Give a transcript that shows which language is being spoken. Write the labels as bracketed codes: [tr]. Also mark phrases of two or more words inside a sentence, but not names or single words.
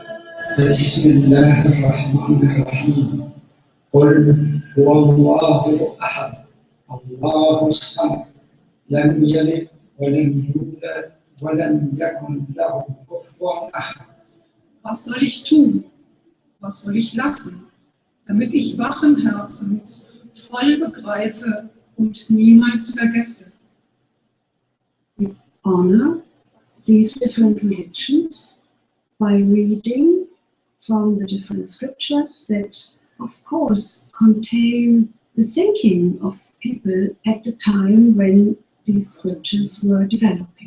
[ar] بسم الله الرحمن الرحيم. قل هو الله أحد، الله صمد، لم يلد ولم يكن له كفوا أحد. [de] Was soll ich tun? Was soll ich lassen, damit ich wachen Herzens voll begreife und niemals vergesse? [en] Honor these different religions by reading from the different scriptures that, of course, contain the thinking of people at the time when these scriptures were developing.